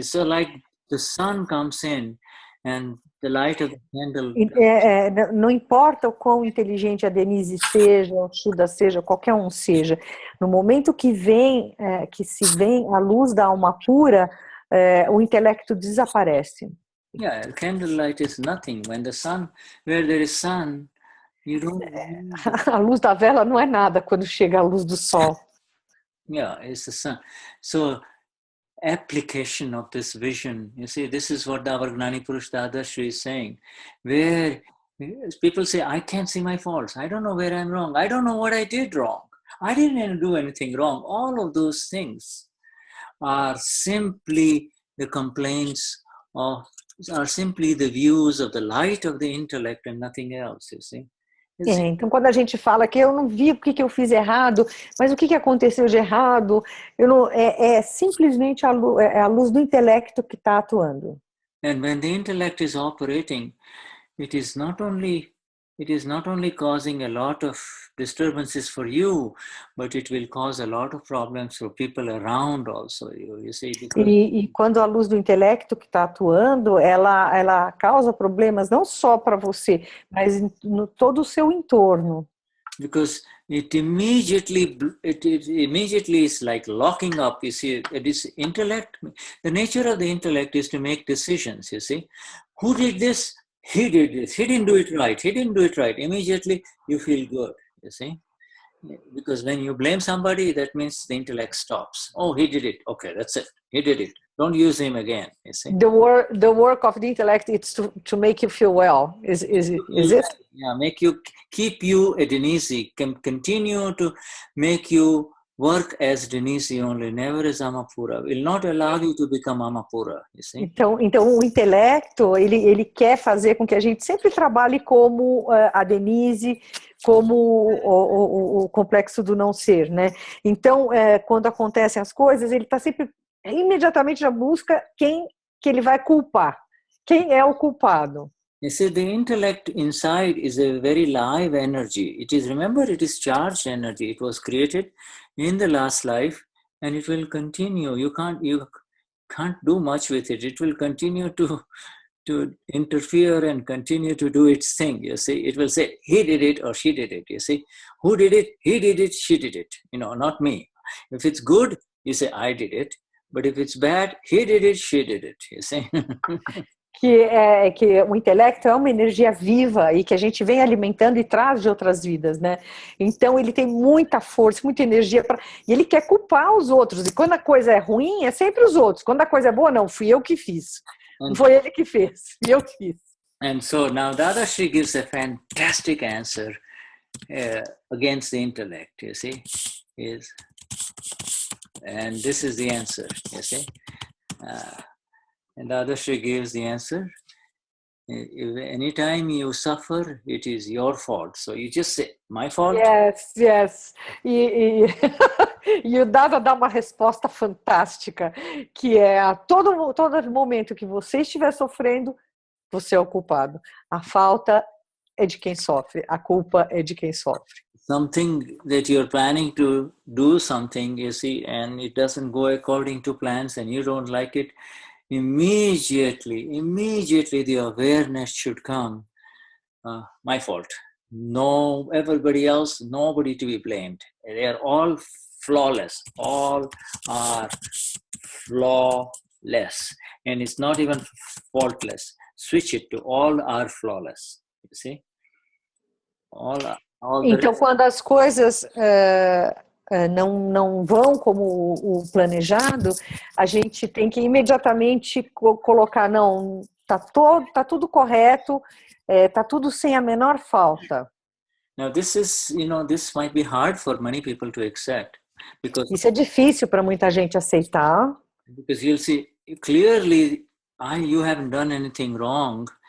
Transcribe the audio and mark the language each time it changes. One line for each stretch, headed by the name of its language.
English: It's like the sun comes in and the light of the candle.
Portuguese: Não importa o quão inteligente a Denize seja, o Shuddha seja, qualquer um seja, no momento que se vem a luz da alma pura, o intelecto desaparece.
English: Yeah, candlelight is nothing. When where there is sun, you don't.
Portuguese: A luz da vela não é nada quando chega a luz do sol.
English: Yeah, it's the sun. So, application of this vision, you see, this is what our Gnani Purush Dadashri is saying, where people say, I can't see my faults. I don't know where I'm wrong. I don't know what I did wrong. I didn't do anything wrong. All of those things are simply the complaints are simply the views of the light of the intellect and nothing else, you see.
Portuguese: Então, quando a gente fala que eu não vi o que eu fiz errado, mas o que aconteceu de errado, é simplesmente a luz do intelecto que está atuando.
English: And when the intellect is operating, it is not only causing a lot of disturbances for you, but it will cause a lot of problems for people around also. You see,
Portuguese: e quando a luz do intelecto que está atuando, ela causa problemas não só para você, mas no todo o seu entorno.
English: Because it immediately is like locking up. You see, this intellect. The nature of the intellect is to make decisions. You see, who did this? He did this. He didn't do it right. He didn't do it right. Immediately you feel good. You see, because when you blame somebody, that means the intellect stops. Oh, he did it. Okay, that's it. He did it. Don't use him again. You see. The work of the intellect is to make you feel well. Is it? Yeah, keep you a Denize, can continue to make you work as Denize only, never as Amapura. Will not allow you to become Amapura, you see.
Portuguese: Então o intelecto, ele quer fazer com que a gente sempre trabalhe como a Denize, como o complexo do não ser, né? Então, quando acontecem as coisas, ele está sempre imediatamente já busca quem que ele vai culpar. Quem é o culpado?
English: You see, the intellect inside is a very live energy. Remember, it is charged energy. It was created in the last life, and it will continue. You can't do much with it. It will continue to interfere and continue to do its thing. You see, it will say, he did it or she did it. You see, who did it? He did it, she did it. Not me. If it's good, you say, I did it. But if it's bad, he did it, she did it. You see.
Portuguese: que o intelecto é uma energia viva e que a gente vem alimentando e traz de outras vidas, né? Então ele tem muita força, muita energia e ele quer culpar os outros. E quando a coisa é ruim, é sempre os outros. Quando a coisa é boa, não, fui eu que fiz. Não foi ele que fez, eu fiz.
English: And so now Dadashri gives a fantastic answer against the intellect, you see. And this is the answer, you see. And Dadashri gives the answer. Anytime you suffer, it is your fault. So you just say, my fault? Yes.
Portuguese: E o Dada dá uma resposta fantástica, que é a todo momento que você estiver sofrendo, você é o culpado. A falta é de quem sofre, a culpa é de quem sofre.
English: Something that you're planning to do something, you see, and it doesn't go according to plans and you don't like it, immediately the awareness should come. My fault. No, everybody else, nobody to be blamed. They are all flawless. All are flawless. And it's not even faultless. Switch it to all are flawless. You see?
Portuguese: Então, quando as coisas não vão como o planejado, a gente tem que imediatamente colocar, não, tá tudo correto, tá tudo sem a menor falta.
English: Now, this might be hard for many people to accept because
Portuguese: Isso é difícil para muita gente aceitar,
English: you'll see clearly, you haven't done anything wrong.